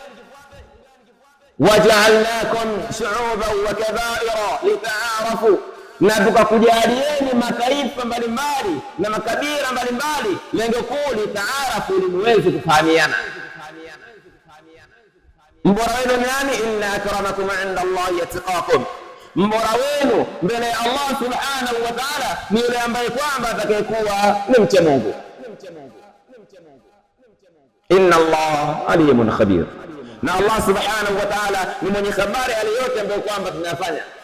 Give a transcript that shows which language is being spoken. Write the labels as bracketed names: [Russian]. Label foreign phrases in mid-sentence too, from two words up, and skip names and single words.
[Arabic] وجعلناكم شعوبا وقبائل لتعارفوا, [Swahili] na tukakujalieni mataifa mbalimbali na makabila mbalimbali, lengo kuu lita'arafu, ili muweze kufahamiana. Mbora wenu ni nani? [Arabic] إن أكرمكم عند الله أتقاكم, [Swahili] mbora wenu mbele ya Allah [Arabic] سبحانه وتعالى [Swahili] ni yule ambaye kwamba atakayekuwa ni mcha Mungu. [Arabic] إن الله عليم خبير, [Swahili] na Allah [Arabic] سبحانه وتعالى [Swahili] ni mwenye habari hali yote ambayo kwamba tunafanya.